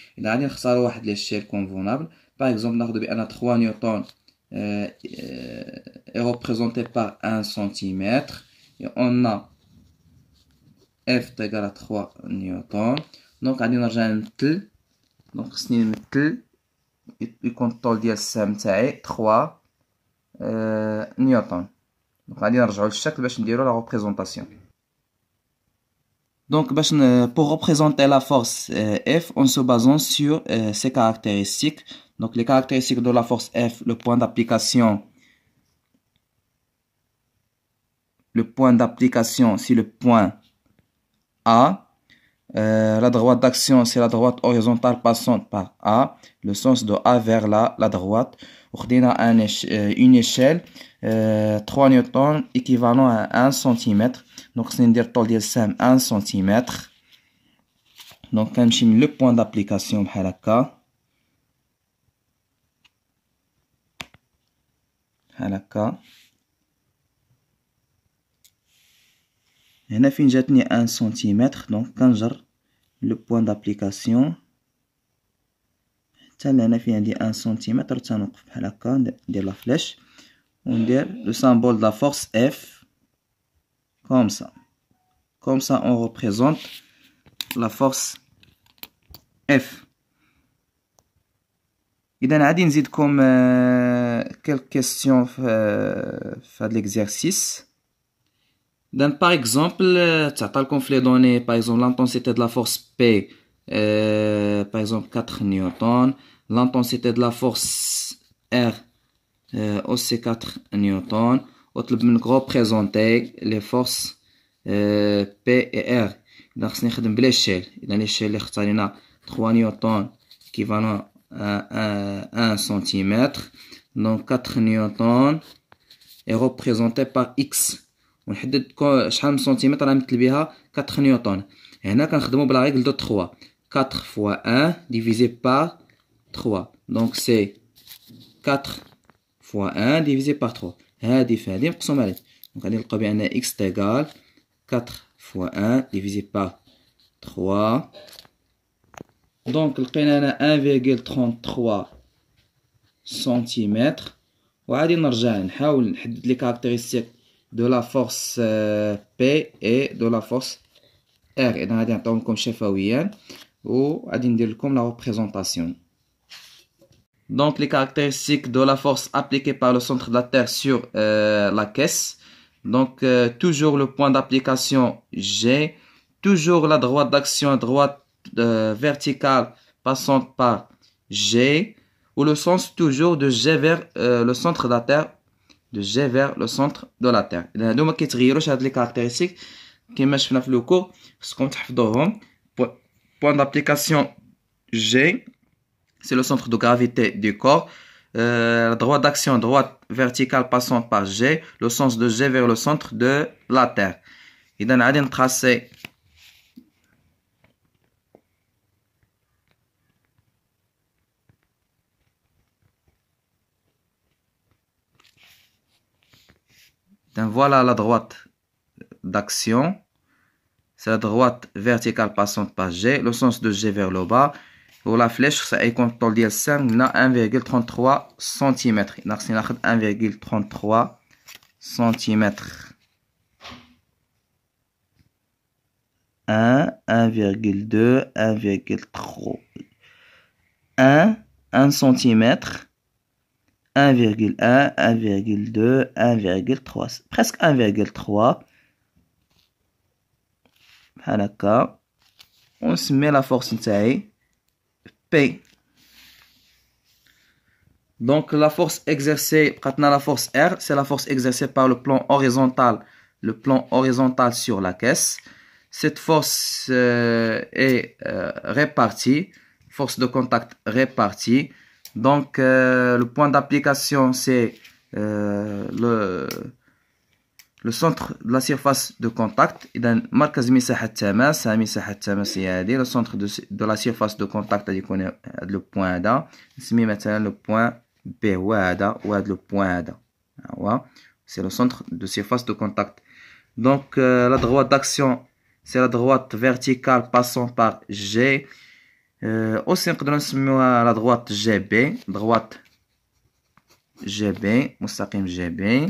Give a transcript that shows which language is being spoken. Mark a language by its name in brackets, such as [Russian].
[French] Il y a une échelle convenable. Par exemple, nous avons 3 newtons est représenté par 1 cm. Et on a F égale à 3 newtons. Donc, on a un tel. Donc, c'est un tel. Le contrôle de [Arabic] السهم تاعي 3 نيوتن. Donc, غادي نرجعوا للشكل باش نديروا la représentation. [French] Donc, pour représenter la force F, en se basant sur ses caractéristiques. Donc, les caractéristiques de la force F, le point d'application. Le point d'application, c'est le point A. La droite d'action, c'est la droite horizontale passante par A. Le sens de A vers la droite. On a une échelle 3 newtons équivalent à 1 cm. Donc, c'est dire tol [Arabic] ديال السهم [French] 1 cm. Donc, [Arabic] كنمشي من [French] le point d'application [Arabic] بحال هكا. بحال هكا. هنا فين جاتني 1 cm. Donc, كنجر le point d'application. حتى هنا فين عندي 1 cm. تنوقف بحال هكا ندير لا فلاش. وندير [French] le symbole de la force F. Comme ça. Comme ça, on représente la force F. [Arabic] إذا غادي نزيدكم [French] quelques questions [Arabic] في هذا l'exercice. [French] Par exemple, تعطيلكم les données, par exemple, l'intensité de la force P, par exemple 4 newtons, l'intensité de la force R, aussi 4 newtons, [Arabic] وطلب منك [French] représenter les forces P et R. [Arabic] إذا خصني نخدم بلا l'échelle. [French] إذا l'échelle [Arabic] اللي اختارينا [French] 3 newtons équivalent à 1 cm. Donc 4 newtons est représenté par X. [Arabic] ونحدد شحال من سنتيمتر غنمثل بها 4 نيوتن. هنا كنخدمو بلا رègle de 3. [French] 4 fois 1 divisé par 3. Donc c'est 4 fois 1 divisé par 3. [Arabic] هادي في هادي مقسوم عليه. [French] Donc [Arabic] غادي نلقاو بأن [French] X égale 4 fois 1 divisé par 3. [Arabic] Donc لقينا هنا 1,33 سنتيمتر. وغادي نرجع نحاول نحدد لي كاركتيرستيك [French] de la force P et de la force R. [Arabic] إذا غادي نعطيهم شفويا وغادي ندير لكم la représentation. [French] Donc les caractéristiques de la force appliquée par le centre de la Terre sur la caisse. Donc toujours le point d'application G, toujours la droite d'action droite verticale passante par G, ou le sens toujours de G vers le centre de la Terre, de G vers le centre de la Terre. [Arabic] إذا هادو ما كيتغيروش هاد لي كاركتيرستيك كيما شفنا في لو كور، خصكم تحفظوهم. [French] Point d'application G, c'est le centre de gravité du corps. La droite d'action droite verticale passant par G, le sens de G vers le centre de la Terre. [Arabic] إذا غادي نتراسي [French] voilà la droite d'action. C'est la droite verticale passante par G, le sens de G vers le bas. Pour la flèche, ça est contrôle ديال 5 na 1,33 cm. [Arabic] خصني ناخذ 1,33 cm. [French] 1, 1,2, 1,3. 1 cm. 1,1, 1,2, 1,3. Presque 1,3. [Arabic] بحال هكا. ونسمي la force نتاعي P. [French] Donc la force exercée, la force R, c'est la force exercée par le plan horizontal sur la caisse. Cette force est répartie, force de contact répartie. Donc le point d'application c'est le centre de la surface de contact. [Arabic] إذا مركز مساحة التماس، مساحة التماس هي هذه. [French] Le centre de la surface de contact [Arabic] غادي يكون هذا لو بوين هذا، نسميه مثلا لو بوين بي هو هذا، وهذا لو بوين هذا هو. [French] C'est le centre de surface de contact. Donc la droite d'action c'est la droite verticale passant par G. [Arabic] aussi نقدروا نسميوها la droite GB، droite GB، مستقيم GB.